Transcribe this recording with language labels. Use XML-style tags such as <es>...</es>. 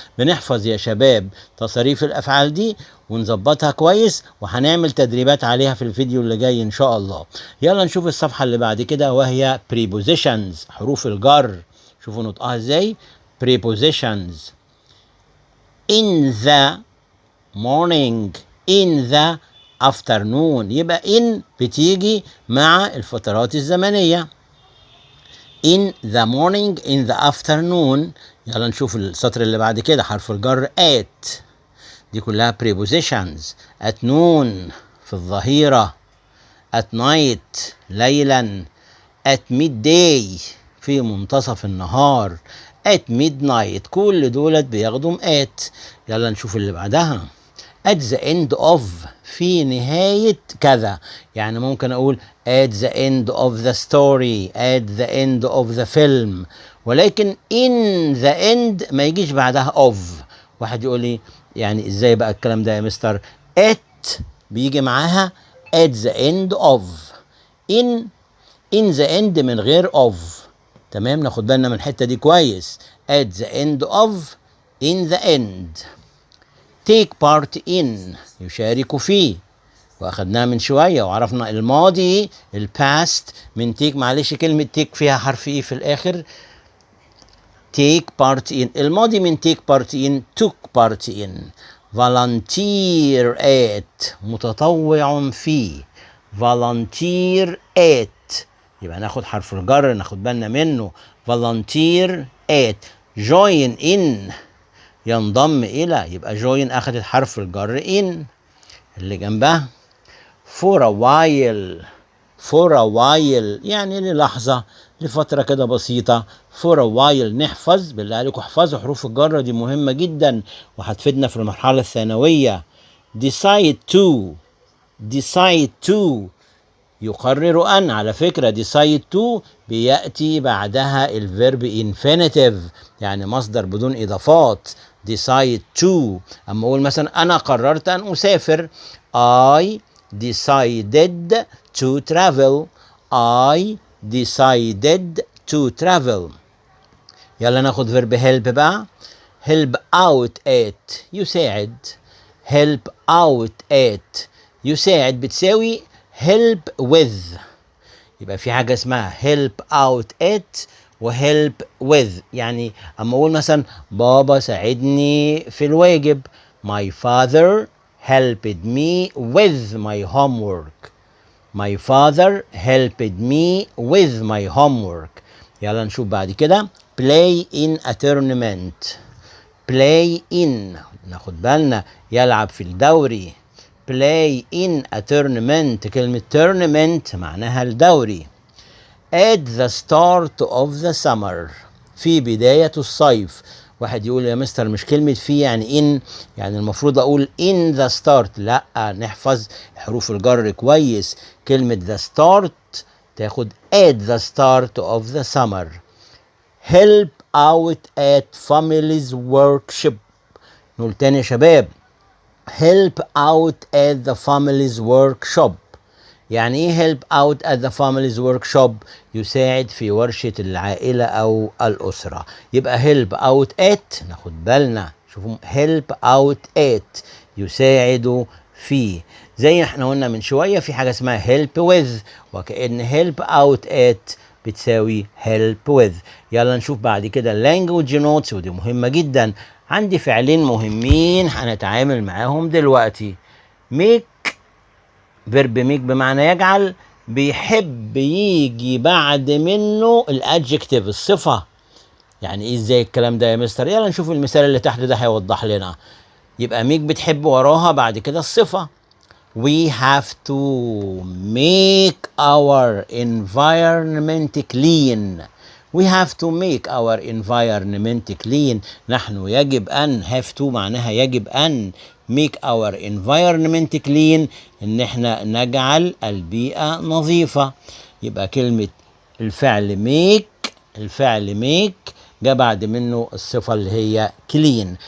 <ar>بنحفظ يا شباب تصاريف الأفعال دي ونظبطها كويس، وهنعمل تدريبات عليها في الفيديو اللي جاي إن شاء الله. يلا نشوف الصفحة اللي بعد كده، وهي prepositions حروف الجر. شوفوا نطقها ازاي prepositions.</ar> <en>in the morning in the afternoon، يبقى in بتيجي مع الفترات الزمنية. in the morning in the afternoon</en> <ar>يلا نشوف السطر اللي بعد كده. حرف الجر at، دي كلها prepositions. at noon في الظهيرة، at night ليلا، at midday في منتصف النهار، at midnight كل دولت بياخدوا at. يلا نشوف اللي بعدها.</ar> <en>at the end of في نهاية كذا، يعني ممكن أقول at the end of the story، at the end of the film، ولكن in the end ما يجيش بعدها of.</en> <ar>واحد يقول لي يعني ازاي بقى الكلام ده يا مستر؟ at بيجي معاها at the end of، in the end من غير of. تمام، ناخد بالنا من الحتة دي كويس. at the end of، in the end. take part in يشارك فيه، واخدناها من شويه وعرفنا الماضي الباست من take. معلش كلمه take فيها حرف ايه في الاخر؟ take part in.</ar> <en>الماضي من take part in took part in.</en> <ar>volunteer at متطوع فيه، volunteer at يبقى ناخد حرف الجر ناخد بالنا منه.</ar> <en>volunteer at.</en> <ar>join in ينضم إلى، يبقى join أخذت حرف الجر in. اللي جنبها for a while، for a while يعني للحظة، لفترة كده بسيطة. for a while نحفظ، بالله عليكم احفظوا حروف الجر دي مهمة جدا وهتفيدنا في المرحلة الثانوية.</ar> <en>decide to، decide to يقرر أن.</en> <ar>على فكرة decide to بيأتي بعدها الفيرب infinitive يعني مصدر بدون إضافات.</ar> <en>decide to.</en> <ar>أما أقول مثلا أنا قررت أن أسافر،</ar> <en>I decided to travel، I decided to travel.</en> <ar>يلا ناخد فيرب help بقى.</ar> <en>help out at يساعد، help out at يساعد بتساوي help with.</en> <ar>يبقى في حاجة اسمها help out at و help with. يعني اما اقول مثلا بابا ساعدني في الواجب،</ar> <en>my father helped me with my homework، my father helped me with my homework.</en> <ar>يلا نشوف بعد كده.</ar> <en>play in a tournament، play in ناخد بالنا يلعب في الدوري. play in a tournament، كلمة tournament معناها الدوري. at the start of the summer في بداية الصيف.</en> <ar>واحد يقول يا مستر مش كلمة في يعني in، يعني المفروض أقول in the start. لا، نحفظ حروف الجر كويس.</ar> <en>كلمة the start تاخد at the start of the summer. help out at family's workshop. نقول تاني يا شباب، help out at the family's workshop.</en> <ar>يعني ايه help out at the family's workshop؟ يساعد في ورشة العائلة أو الأسرة. يبقى help out at ناخد بالنا، شوفوا help out at يساعد فيه. زي احنا قلنا من شوية في حاجة اسمها help with، وكأن help out at بتساوي help with. يلا نشوف بعد كده language notes، ودي مهمة جدا. عندي فعلين مهمين هنتعامل معاهم دلوقتي. make، فيرب ميك بمعنى يجعل، بيحب يجي بعد منه الادجكتيف الصفة. يعني ايه ازاي الكلام ده يا مستر؟ يلا نشوف المثال اللي تحت ده هيوضح لنا. يبقى ميك بتحب وراها بعد كده الصفة.</ar> <en>we have to make our environment clean، we have to make our environment clean.</en> <ar>نحن يجب أن، have to معناها يجب أن،</ar> <en>make our environment clean</en> <ar>إن احنا نجعل البيئة نظيفة. يبقى كلمة الفعل make، الفعل make جاء بعد منه الصفة اللي هي clean.</ar>